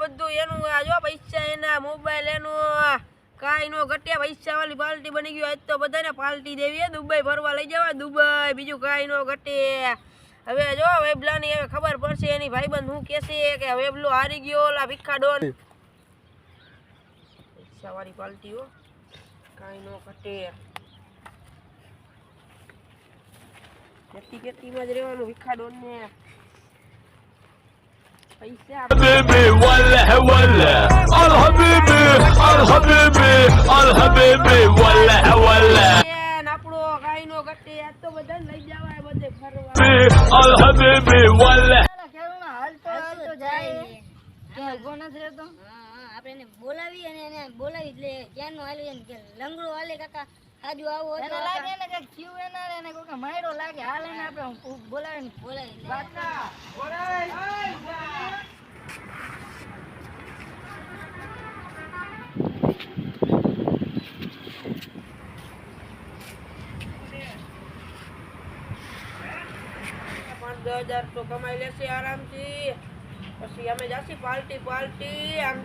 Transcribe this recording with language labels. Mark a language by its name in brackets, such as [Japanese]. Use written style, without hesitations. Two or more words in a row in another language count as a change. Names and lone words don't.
[Gujarati] બધું એનું આ જો પૈસા એના મોબાઈલ એનું કાઈ નો ઘટ્યા પૈસા વાળી પાર્ટી બની ગયો આજ તો બધાને પાર્ટી દેવી હે દુબઈ ફરવા લઈ જવા દુબઈ બીજું કાઈ નો ઘટે હવે જો વેબલા ની હવે ખબર પડશે એની ભાઈબંધ હું કહેશે કે વેબલો હારી ગયો ઓલા ભીખા ડોન પૈસા વાળી પાર્ટી હો કાઈ નો ઘટે કેટલી માં જ રહેવાનું ભીખા ડોન ને પૈસા [Arabic] حبيبي ولا ولا الحبيبي الحبيبي الحبيبي ولا ولا [Gujarati] આપણો કાઈ નો ઘટે આ તો બધાને લઈ જવાય બધે ફરવા [Arabic] الحبيبي ولا [Gujarati] તો જાય કે ઉભો નથી રહેતો આપણે એને બોલાવી અને એને બોલાવી એટલે ક્યાંનો હાલી એને કે લંગડો હાલે કાકા આજુ આવો એને લાગે ને કે ક્યુ એના એને કોક માયરો લાગે હાલે ને આપણે બોલાવી કાકા $5,000 તો કમાઈ લેશે આરામથી પછી અમે જાસી પાર્ટી આમ